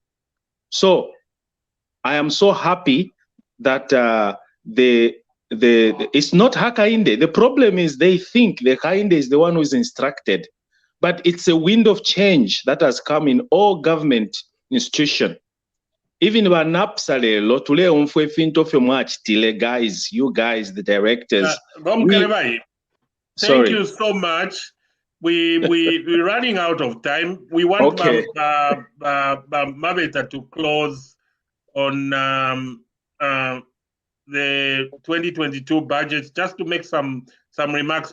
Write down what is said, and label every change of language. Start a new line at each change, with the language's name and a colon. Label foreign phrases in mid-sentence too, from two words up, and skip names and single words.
English: So I am so happy that it's not Hakainde. The problem is they think the Hakainde is the one who is instructed, but it's a wind of change that has come in all government institutions.
Bemba: Even Banapsalelo, tule umfwe finto fe mwachitile,
English: guys, you guys, the directors. Thank you so much. We're running out of time. We want Mabeta to close on the 2022 budget, just to make some remarks.